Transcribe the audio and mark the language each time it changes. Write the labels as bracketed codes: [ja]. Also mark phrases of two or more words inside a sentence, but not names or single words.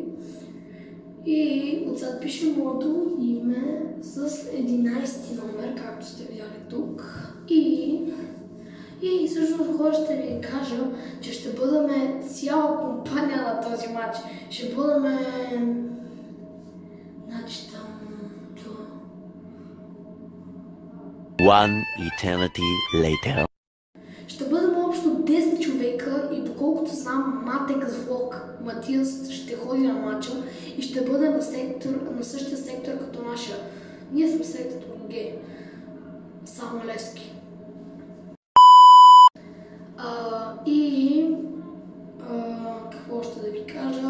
[bg] И отзад пише моето име с 11 номер, както сте видяли тук. И всъщност хора ще ви кажа, че ще бъдем цяла компания на този матч. Ще бъдем [en] One eternity later. [bg] Ще бъдем общо 10 човека и доколкото знам, Матекс влог Матиас ще ходи на матча и ще бъде на същия сектор като нашия. Ние сме сектор Г. Само Левски. Какво ще да ви кажа?